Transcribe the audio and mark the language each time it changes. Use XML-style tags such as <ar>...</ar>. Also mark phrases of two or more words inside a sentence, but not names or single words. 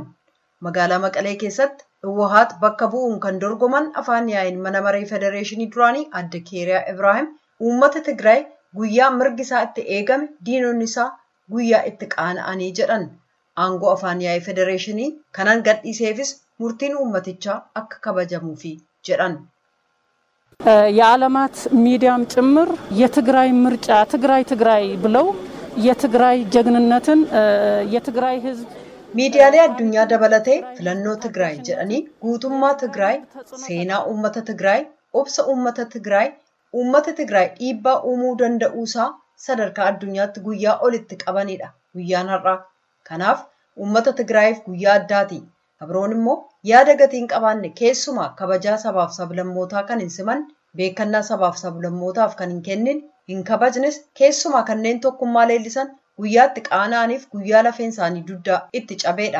<om>Magaalaa Maqalee keessatti Iwwahaat bakka bu'uun kan dorgoman afaan yaa'iin mana maree federeeshinii duraanii adda Keeraa Ibraahim uummata Tigraay guyyaa mirgi isaa itti eegame diinonni isaa guyyaa itti qaana'anii jedhan. Aangoo afaan yaa'ii federeeshinii kanan gadhiiseefis murtiin uummatichaa akka kabajamuufi jedhan.</om> <am>የዓለማት ሚዲያም ጭምር የትግራይ ምርጫ ትግራይ ብለው የትግራይ ጀግንነትን የትግራይ ህዝብ</am> <om>miidiyaalee addunyaa dabalatee filannoo Tigraay jedhanii guutummaa Tigraay seenaa uummata Tigraay obsa uummata Tigraay dhiibbaa uumuu danda'uusaa sadarkaa addunyaatti guyyaa olitti qabanidha guyyaan har'aa. Kanaaf uummata Tigraayiif guyyaa addaati. Abroon immoo yaada gatiin qabaanne keessumaa kabajaa sabaaf sablammootaa kan hin siman beekannaa sabaaf sablammootaaf kan hin kennin hin kabajnes keessumaa kanneen tokkummaa leellisan guyyaatti qaana'aniif guyyaa lafeen isaanii duddaa itti cabeedha.</om>